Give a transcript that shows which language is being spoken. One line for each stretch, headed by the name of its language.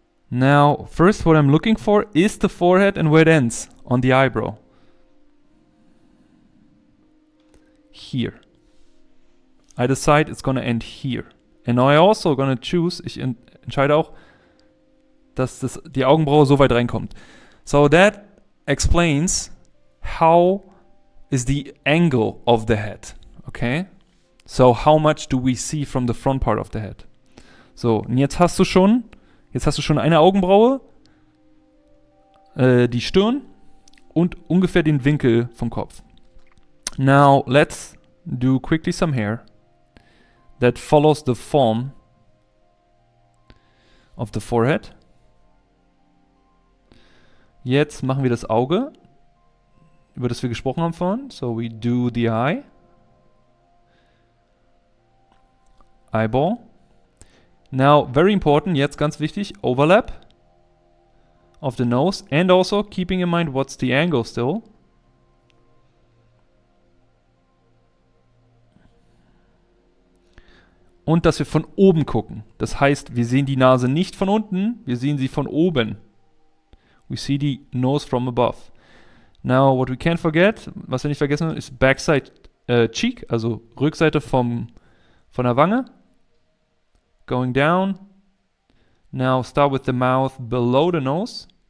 English: Now, first what I'm looking for is the forehead and where it ends on the eyebrow. Here. I decide it's gonna end here. And now I also gonna choose,
German: ich entscheide auch, dass die Augenbraue so weit reinkommt.
English: So that explains how is the angle of the head, okay? So how much do we see from the front part of the head?
German: So, und jetzt hast du schon eine Augenbraue, die Stirn und ungefähr den Winkel vom Kopf.
English: Now let's do quickly some hair that follows the form of the forehead.
German: Jetzt machen wir das Auge, über das wir gesprochen haben vorhin.
English: So we do the eye. Eyeball. Now, very important,
German: jetzt ganz wichtig,
English: overlap of the nose and also keeping in mind what's the angle still.
German: Und dass wir von oben gucken. Das heißt, wir sehen die Nase nicht von unten, wir sehen sie von oben.
English: We see the nose from above. Now, what we can't forget,
German: was wir nicht vergessen, ist
English: backside cheek,
German: also Rückseite von der Wange.
English: Going down. Now start with the mouth below the nose.